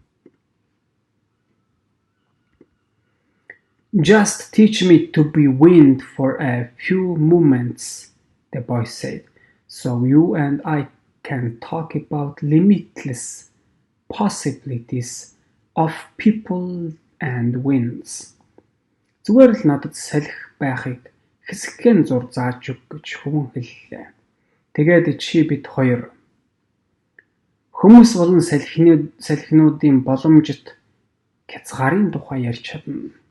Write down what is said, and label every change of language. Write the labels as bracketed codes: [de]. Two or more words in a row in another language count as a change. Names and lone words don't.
[en] Just teach me to be wind for a few moments, the boy said, so you and I can talk about limitless possibilities of people and winds. [mn] Зүгээр л надад салхи байхыг хэсэгхэн зур зааж өг гэж хүмүүс хэллээ. Тэгээд чи бид хоёр хүмүүс болон салхинуудын боломжит хязгаарын тухай ярьж чадна.